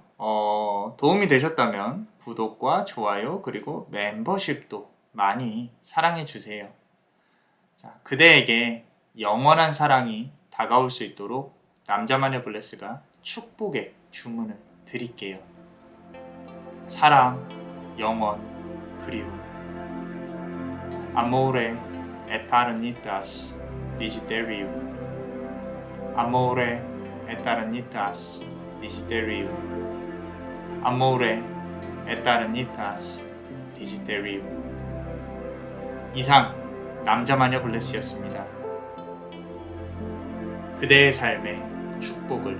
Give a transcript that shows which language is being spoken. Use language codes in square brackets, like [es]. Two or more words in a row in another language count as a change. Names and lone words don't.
[ko] 도움이 되셨다면 구독과 좋아요 그리고 멤버십도 많이 사랑해 주세요. 자, 그대에게 영원한 사랑이 다가올 수 있도록 남자마녀 블레스가 축복의 주문을 드릴게요. 사랑, 영원, 그리움. [la] Amore eternitas Digiderium. Amore eternitas Digiderium. Amore eternitas Digiderium. [ko] 이상 남자마녀 블레스였습니다. 그대의 삶에 축복을.